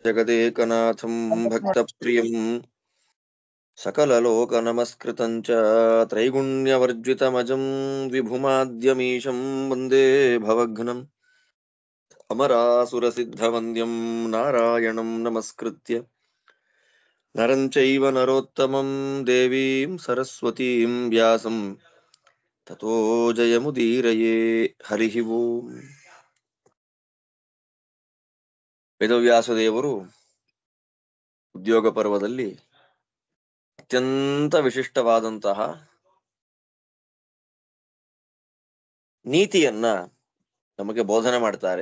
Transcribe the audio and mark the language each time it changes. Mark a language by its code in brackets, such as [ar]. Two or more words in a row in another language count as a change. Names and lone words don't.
[sa] ಜಗದೇಕನಾಥಂ ಭಕ್ತಪ್ರಿಯಂ ಸಕಲಲೋಕನಮಸ್ಕೃತಂ ಚ ತ್ರೈಗುಣ್ಯವರ್ಜಿತಮಜಂ ವಿಭುಮಾದ್ಯಮೀಶಂ ವಂದೇ ಭವಘ್ನಂ ಅಮರಾಸುರಸಿದ್ಧವಂದ್ಯಂ ನಾರಾಯಣಂ ನಮಸ್ಕೃತ್ಯ ನರಂ ಚೈವ ನರೋತ್ತಮಂ ದೇವೀಂ ಸರಸ್ವತೀಂ ವ್ಯಾಸಂ ತತೋ ಜಯಮುದೀರಯೇ. ಹರಿ ಓಂ. [kn] ವೇದವ್ಯಾಸದೇವರು ಉದ್ಯೋಗ ಪರ್ವದಲ್ಲಿ ಅತ್ಯಂತ ವಿಶಿಷ್ಟವಾದಂತಹ ನೀತಿಯನ್ನ ನಮಗೆ ಬೋಧನೆ ಮಾಡ್ತಾರೆ.